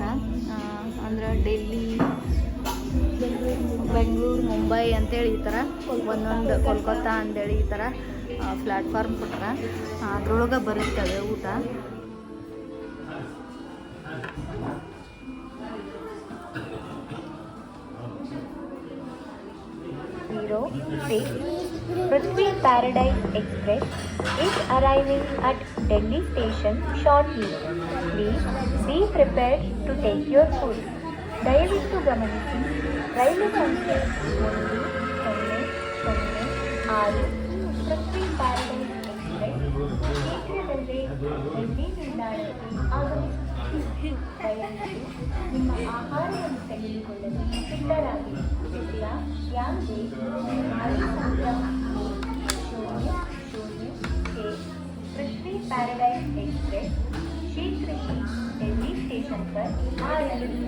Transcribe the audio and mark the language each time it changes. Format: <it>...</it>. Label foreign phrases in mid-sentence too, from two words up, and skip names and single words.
<kn>ಅಂದ್ರೆ ಡೆಲ್ಲಿ, ಬೆಂಗಳೂರು, ಮುಂಬೈ ಅಂತೇಳಿ ಈ ಥರ ಒಂದೊಂದು, ಕೋಲ್ಕತ್ತಾ ಅಂತೇಳಿ ಈ ಥರ ಪ್ಲ್ಯಾಟ್ಫಾರ್ಮ್ ಕೊಟ್ಟಾರ. ಅದ್ರೊಳಗೆ ಬರುತ್ತದೆ ಊಟ.</kn> <en>Prithvi Paradise Express is arriving at Delhi station shortly. Please be prepared to take your food.</en> <kn>ದಯವಿಟ್ಟು ಗಮನಿಸಿ, ರೈಲು ಸಂಖ್ಯೆ 1006 ಪೃಥ್ವಿ ಪ್ಯಾರಡೈಸ್ ಎಕ್ಸ್ಪ್ರೆಸ್ ಶೀಘ್ರದಲ್ಲೇ ಡೆಲ್ಲಿ ನಿಲ್ದಾಣಕ್ಕೆ ಆಗಮಿಸುತ್ತಿದೆ. ದಯವಿಟ್ಟು ನಿಮ್ಮ ಆಹಾರವನ್ನು ತೆಗೆದುಕೊಳ್ಳಲು ಸಿದ್ಧರಾಗಿ.</kn> <hi>ಯಾವುದೇ पृथ्वी पैराडाइज एक्सप्रेस शीघ्र ही दिल्ली स्टेशन पर आ रही है।</hi>